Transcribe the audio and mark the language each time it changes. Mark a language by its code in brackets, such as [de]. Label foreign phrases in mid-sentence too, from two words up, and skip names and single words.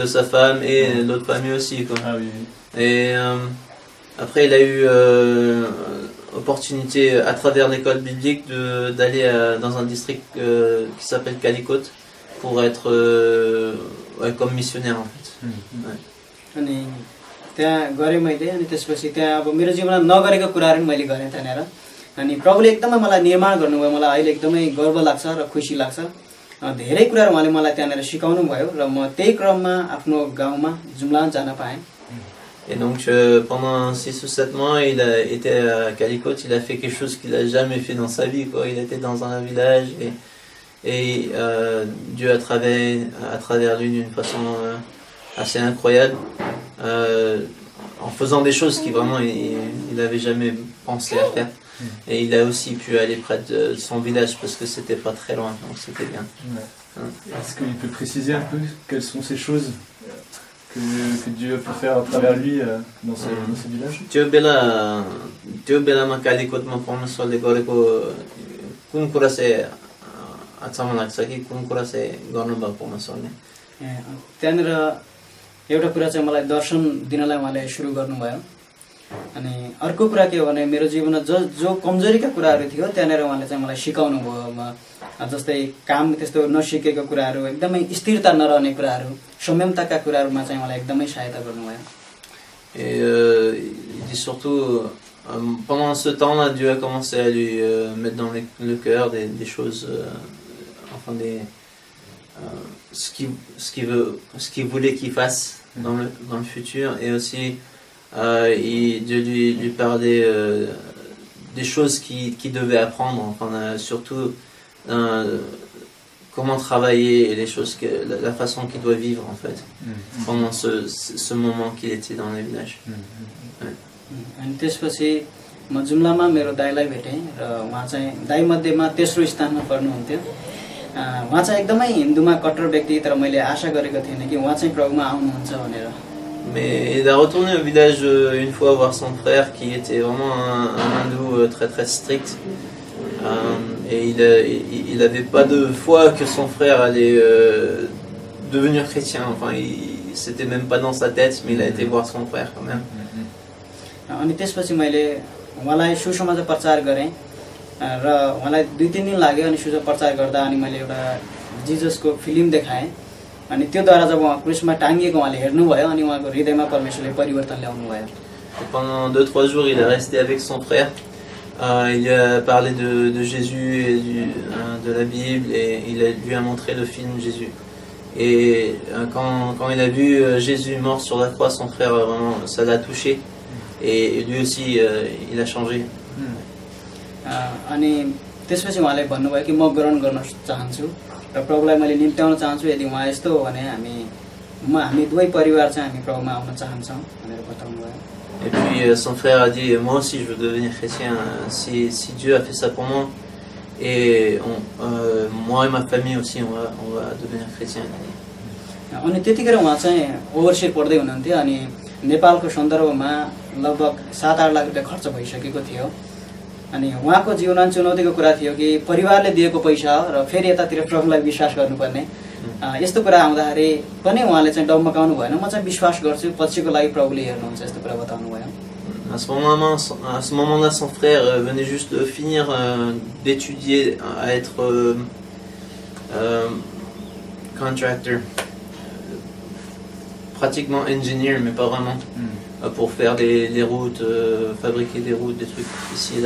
[fr] De sa femme et l'autre famille aussi quoi. Ah oui. Et après il a eu opportunité à travers l'école biblique d'aller dans un district qui s'appelle Calicut pour être comme missionnaire en fait. [ne] अनि त्यहाँ गरे मैले अनि त्यसपछि त्यहाँ अब मेरो जीवनमा नगरेको कुराहरु मैले गरे त्यहाँनेर अनि प्रभुले एकदमै मलाई निर्माण गर्नुभयो मलाई अहिले एकदमै गर्व लाग्छ र खुसी लाग्छ धेरै कुराहरु उहाँले मलाई त्यहाँनेर सिकाउनु भयो र म त्यही क्रममा आफ्नो गाउँमा जुम्ला जान पाएँ। [fr] Et donc pendant 6 ou 7 mois, il a été à Calicut, il a fait quelque chose qu'il a jamais fait dans sa vie quoi. Il était dans un village et Dieu a travaillé à travers lui d'une façon assez incroyable en faisant des choses qui vraiment il n'avait jamais pensé à faire. Et il a aussi pu aller près de son village parce que c'était pas très loin, donc c'était bien. Est-ce qu'il peut préciser un peu quelles sont ces choses que Dieu peut faire à travers lui dans ce village? [ne] त्यो बेलामा कालीकोटमा परमेश्वरले गरेको कुन कुरा चाहिँ अचम्म लाग्छ कि कुन कुरा चाहिँ गर्नुभयो परमेश्वरले? त्यहाँनिर एउटा कुरा चाहिँ मलाई दर्शन दिनलाई उहाँले सुरु गर्नुभयो। अनि अर्को कुरा के हो भने मेरो जीवनमा जो कमजोरीका कुराहरू थियो त्यहाँनिर उहाँले चाहिँ मलाई सिकाउनु भयो। जस्तै काम त्यस्तो नसिकेको कुराहरू, एकदमै स्थिरता नरहने कुराहरू, संयमताका कुराहरूमा चाहिँ मलाई एकदमै सहायता गर्नुभयो। [fr] Et il dit surtout, pendant ce temps-là, Dieu a commencé à lui mettre dans le cœur des choses, enfin ce qu'il voulait qu'il fasse dans le futur, et aussi Dieu lui parlait des choses qu'il devait apprendre, enfin surtout comment travailler et les choses la façon qu'il doit vivre en fait pendant ce moment qu'il était dans le village. [ne] अनि त्यसपछि म जुम्लामा मेरो दाइलाई भेटेँ र उहाँ चाहिँ दाइ मध्येमा तेस्रो स्थानमा पर्नुहुन्थ्यो। उहाँ चाहिँ एकदमै हिन्दूमा कट्टर व्यक्ति, तर मैले आशा गरेको थिएन कि उहाँ चाहिँ प्रभुमा आउनुहुन्छ भनेर। [fr] Mais il a retourné au village une fois voir son frère qui était vraiment un hindou très très strict. Et il avait pas de foi que son frère allait devenir chrétien. Enfin, c'était même pas dans sa tête, mais il a été voir son frère quand même. [ne] अनि त्यसपछि मैले उहाँलाई सुसमाचार प्रचार गरेँ र उहाँलाई 2-3 दिन लाग्यो। अनि सुसमाचार प्रचार गर्दा अनि मैले एउटा जिजसको फिल्म देखाएँ। अनि त्योद्वारा जब उहाँ क्रुसमा टाङ्गिएको उहाँले हेर्नुभयो अनि उहाँको हृदयमा परमेश्वरले परिवर्तन ल्याउनु भयो। [fr] Pendant 2-3 jours, il est resté avec son frère. Il lui a parlé de Jésus et de la Bible, et il lui a montré le film Jésus. Et quand il a vu Jésus mort sur la croix, son frère, vraiment, ça l'a touché. Et lui aussi, il a changé. [ne] अनि त्यसपछि उहाँले भन्नुभयो कि म ग्रहण गर्न चाहन्छु र प्रभुलाई मैले निम्त्याउन चाहन्छु। यदि उहाँ यस्तो हो भने हामी दुवै परिवार चाहिँ हामी प्रभुमा आउन चाहन्छौँ भनेर बताउनु भयो। [fr] Et puis son frère a dit, moi aussi je veux devenir chrétien, si Dieu a fait ça pour moi, et moi et ma famille aussi on va devenir chrétien. [ne] अनि त्यतिखेर उहाँ चाहिँ ओभरसियर पढ्दै हुनुहुन्थ्यो। अनि नेपालको सन्दर्भमा लगभग 7-8 लाख रुपियाँ खर्च भइसकेको थियो। अनि उहाँको जीवनमा चुनौतीको कुरा थियो कि परिवारले दिएको पैसा र फेरि यतातिर प्रभुलाई विश्वास गर्नुपर्ने। यस्तो कुरा आउँदाखेरि पनि उहाँले चाहिँ डगमगाउनु भएन। म चाहिँ विश्वास गर्छु, पछिको लागि प्रभुले हेर्नुहुन्छ, यस्तो कुरा बताउनु भयो। [fr] À ce moment-là, son frère venait juste de finir d'étudier à être contractor, pratiquement engineer, mais pas vraiment, pour faire les routes, fabriquer des routes, des trucs ici et là.